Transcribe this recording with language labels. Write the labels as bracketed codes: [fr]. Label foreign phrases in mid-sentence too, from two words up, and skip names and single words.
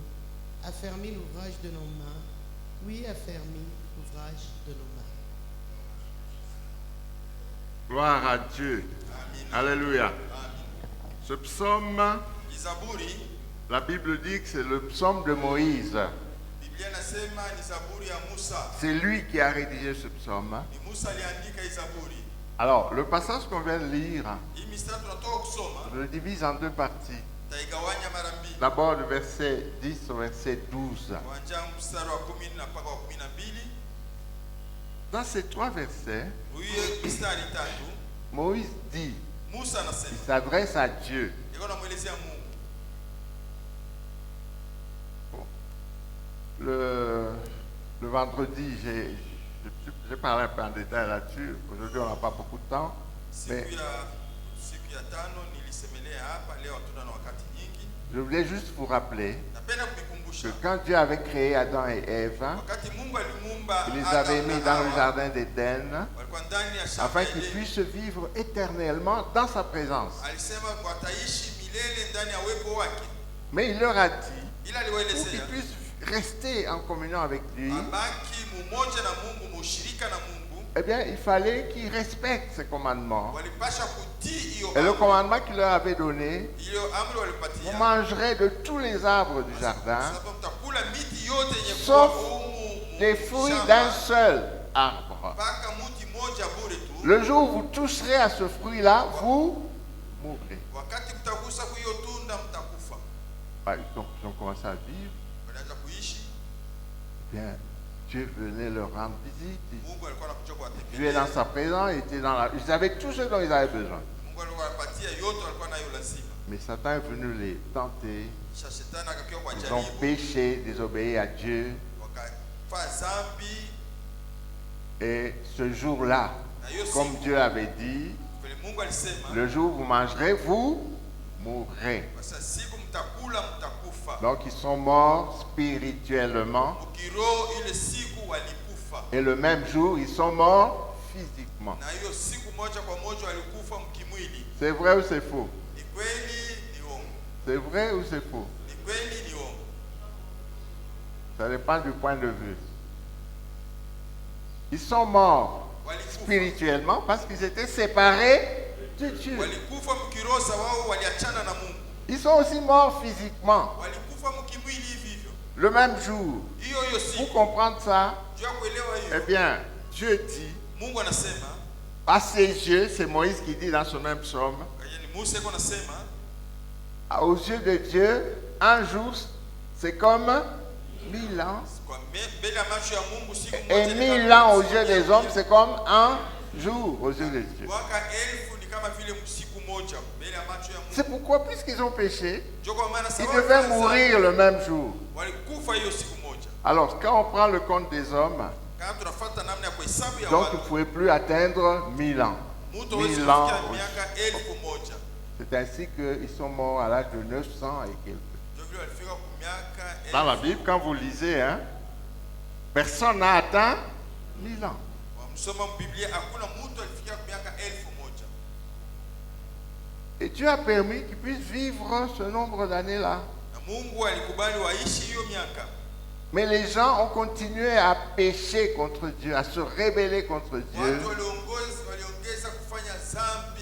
[fr] Affermis l'ouvrage de nos mains. Oui, affermis l'ouvrage de nos mains. Gloire à Dieu. Alléluia. Ce psaume, [sw] Zaburi, [fr] la Bible dit que c'est le psaume de Moïse. [sw] Biblia inasema ni Zaburi ya Musa. [fr] C'est lui qui a rédigé ce psaume. [sw] Ni Musa aliandika hii Zaburi. [fr] Alors, le passage qu'on vient de lire, [sw] Hii mistari tunatoka kusoma, [fr] je le divise en deux parties. [sw] taigawanya mara mbili. [fr] D'abord le verset 10 au verset 12. [sw] Kuanzia mstari wa 10 na mpaka wa 12. [fr] Dans ces trois versets, [sw] Huyo mistari tatu, [fr] Moïse dit, [sw] Musa [fr] il [sw] anasema, [fr] s'adresse à Dieu. [sw] yeye anamuelezea Mungu. [fr] Le vendredi, j'ai parlé un peu en détail là-dessus. Aujourd'hui, on n'a pas beaucoup de temps. Mais [sw] Siku ya tano nilisemelea hapa, leo hatuna na wakati nyingi. [fr] je voulais juste vous rappeler [sw] Napenda [fr] que [sw] kumikumbusha [fr] quand Dieu avait créé Adam et Ève, [sw] wakati Mungu alimuumba [fr] il les [sw] Adam [fr] avait mis [sw] na [fr] dans le [sw] Hawa, [fr] jardin d'Éden [sw] walikuwa ndani ya shamba [fr] afin qu'ils [sw] ile. [fr] puissent vivre éternellement dans sa présence. [sw] Alisema wataishi milele ndani ya uwepo wake. [fr] Mais il leur a dit, [sw] Ila [fr] pour qu'ils [sw] aliwaelezea [fr] puissent rester en communion avec lui, [sw] abaki mumoja na Mungu, mushirika na Mungu, [fr] eh bien, il fallait qu'ils respectent ses commandements. [sw] walipasha kutii hiyo [fr] Et le [sw] amri. [fr] commandement qu'il leur avait donné, [sw] Hiyo amri [fr] vous [sw] walipatia, [fr] mangerez de tous les arbres du jardin, [sw] sababu mtakula miti yote yenye [fr] sauf [sw] kuwa humu [fr] les fruits [sw] shamba, [fr] d'un seul arbre. [sw] mpaka muti moja bure tu. [fr] Le jour où vous toucherez à ce fruit-là, vous mourrez. [sw] Wakati mtagusa hiyo tunda mtakufa. [fr] Donc, ils ont commencé à vivre. [sw] Walianza kuishi, [fr] Bien, Dieu venait leur rendre visite. [sw] Mungu alikuwa anakuja [fr] Dieu est dans [sw] kuwatembelea. [fr] sa présence, ils avaient tout ce dont ils avaient besoin. [sw] Mungu alikuwa anapatia yote walikuwa nayo lazima. [fr] Mais Satan est venu les tenter. [sw] Kisha shetani akakiwa kwa [fr] Ils ont [sw] jaribu, [fr] péché, désobéi à Dieu. [sw] wakafanya dhambi, [fr] Et ce jour-là, [sw] na hiyo [fr] comme [sw] siku [fr] Dieu avait dit, [sw] vile Mungu alisema, [fr] le jour où vous mangerez, vous mourrez. [sw] kwa sababu siku mtakula mtakufa. [fr] Donc ils sont morts spirituellement. [sw] Ukiroho ile siku walikufa, [fr] Et le même jour, ils sont morts physiquement. [sw] na hiyo siku moja kwa moja walikufa mkimwili. [fr] C'est vrai ou c'est faux? [sw] Ni kweli ni uongo? [fr] C'est vrai ou c'est faux? [sw] Ni kweli ni uongo? [fr] Ça dépend du point de vue. Ils sont morts [sw] Walikufa, [fr] spirituellement parce qu'ils étaient séparés de Dieu. [sw] walikufa mkiroho sababu waliachana na Mungu. [fr] Ils sont aussi morts physiquement [sw] Walikufa walikufa mkimwili hivi hivyo. [fr] Le même jour. [sw] Hiyo hiyo [fr] Pour [sw] siku. [fr] comprendre ça, [sw] Juu ya kuelewa [fr] eh [sw] hiyo. [fr] bien, Dieu dit, [sw] Mungu anasema, [fr] à ses yeux, c'est Moïse qui dit dans ce même psaume, [sw] yaani Musa yuko anasema, [fr] aux yeux de Dieu, un jour, c'est comme 1000 ans. [sw] kwa mbele ya macho ya Mungu siku [fr] Et [sw] moja ni 1000 kama [fr] ans aux [sw] siku [fr] yeux [sw] moja. [fr] des hommes, c'est comme un jour aux yeux de Dieu. [sw] Mwaka 1000 ni kama vile siku moja mbele ya macho ya [fr] C'est [sw] Mungu. [fr] pourquoi, puisqu'ils ont péché, [sw] Ndio kwa maana [fr] ils [sw] sababu [fr] devaient [sw] ya [fr] mourir le même jour. [sw] walikufa hiyo siku moja. [fr] Alors, quand on prend le compte des hommes, [sw] Kama tunafuata namna ya kuhesabu ya [fr] donc il ne [sw] watu, [fr] pouvait plus atteindre 1000 ans. [sw] mtu hawezi [fr] 1000 ans. [sw] kufikia miaka 1000. [fr] C'est ainsi qu'ils sont morts à l'âge de 900 et quelques. [sw] Ndio vile walifika kwa miaka [fr] Dans la [sw] 1000. [fr] Bible, quand vous lisez, hein, personne n'a atteint 1000 ans. [sw] Msoma Biblia hakuna mtu alifikia kwa miaka 1000. [fr] Et Dieu a permis qu'ils puissent vivre ce nombre d'années-là. [sw] Na Mungu alikubali waishi hiyo miaka. [fr] Mais les gens ont continué à pécher contre Dieu, à se rebeller contre Dieu. [sw] Watu waliongeza kufanya dhambi.